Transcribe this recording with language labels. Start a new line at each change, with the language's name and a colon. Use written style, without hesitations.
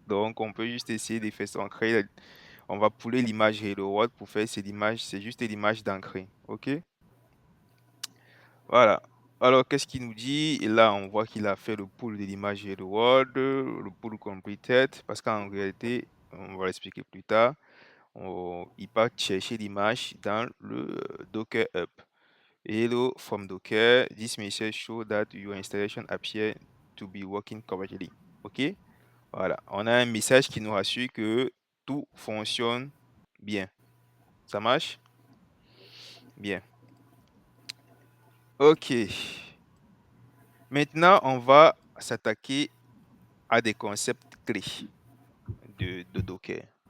French: Donc on peut juste essayer de faire ça, on va pouler l'image Hello World pour faire c'est l'image, c'est juste l'image d'ancrer, OK? Voilà. Alors qu'est-ce qu'il nous dit? Et là, on voit qu'il a fait le pull de l'image Hello World, le pull completed, parce qu'en réalité, on va l'expliquer plus tard, il part chercher l'image dans le Docker Hub.
English: Hello from Docker. This message show that your installation appear to be working correctly.
French: OK? Voilà. On a un message qui nous rassure que tout fonctionne bien. Ça marche? Bien. OK. Maintenant, on va s'attaquer à des concepts clés de Docker.